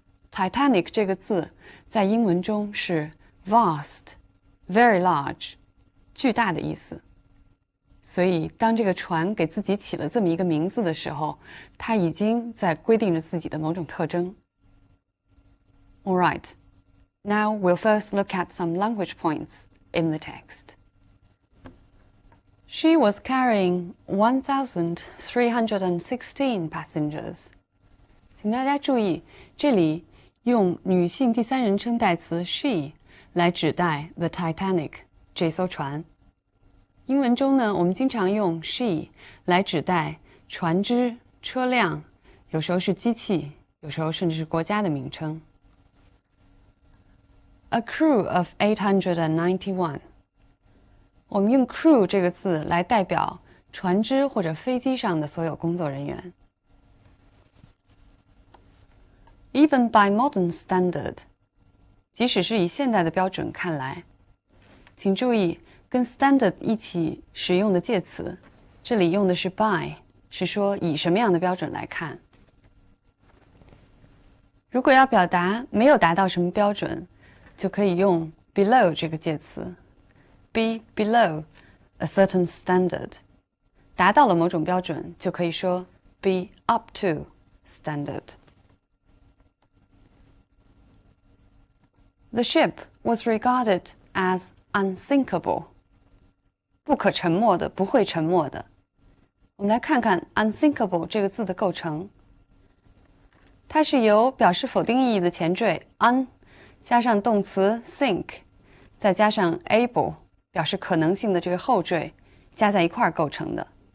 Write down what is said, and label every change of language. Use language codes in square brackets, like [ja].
[zh] Titanic 这个字在英文中是 vast、very large， 巨大的意思。所以当这个船给自己起了这么一个名字的时候，它已经在规定着自己的某种特征。 [en] All right, now we'll first look at some language points in the text. She was carrying 1,316 passengers. [zh] 请大家注意，这里用女性第三人称代词 she 来指代 the Titanic 这艘船。英文中呢，我们经常用 she 来指代船只、车辆，有时候是机器，有时候甚至是国家的名称。 [en] A crew of 891. [zh] 我们用 crew 这个字来代表船只或者飞机上的所有工作人员。 [en] Even by modern standard. [zh] 即使是以现代的标准看来，请注意跟 standard 一起使用的介词，这里用的是 by， 是说以什么样的标准来看。如果要表达没有达到什么标准，就可以用 below 这个介词 ， [en] be below a certain standard， [zh] 达到了某种标准，就可以说 [en] be up to standard。 The ship was regarded as unsinkable， [zh] 不可沉没的，不会沉没的。我们来看看 unsinkable 这个字的构成，它是由表示否定意义的前缀 un 加上动词 sink， 再加上 able 表示可能性的这个后缀加在一块儿构成的。